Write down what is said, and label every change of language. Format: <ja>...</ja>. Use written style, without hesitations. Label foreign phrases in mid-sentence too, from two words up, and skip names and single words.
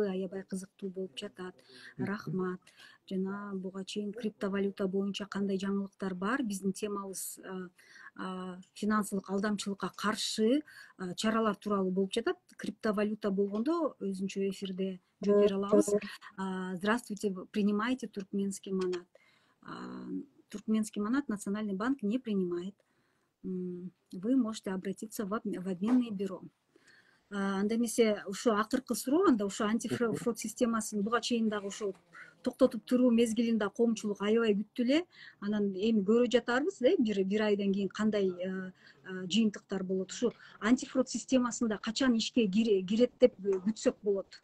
<ky>Аябай кызыктуу болуп жатат. Рахмат. Жана буга чейин криптовалюта боюнча кандай жаңылыктар бар? Биздин темабыз финансылык алдамчылыкка каршы чаралар тууралуу болуп жатат. Криптовалюта болгондо өзүнчө эфирде жооп бере алабыз.</ky> <ru>Здравствуйте, принимаете туркменский манат? Туркменский манат Национальный банк не принимает. Вы можете обратиться в обменное бюро.</ru> <ky>Анда эмесе ошо акыркы суроо, анда ошо антифрод системасын буга чейин дагы ошо токтотуп туруу мезгилинде коомчулук аябай күттү эле. Анан эми көрүп жатарбыз, бир айдан кийин кандай жыйынтыктар болот. Ушу антифрод системасында качан ишке кирет деп күтсөк болот?</ky>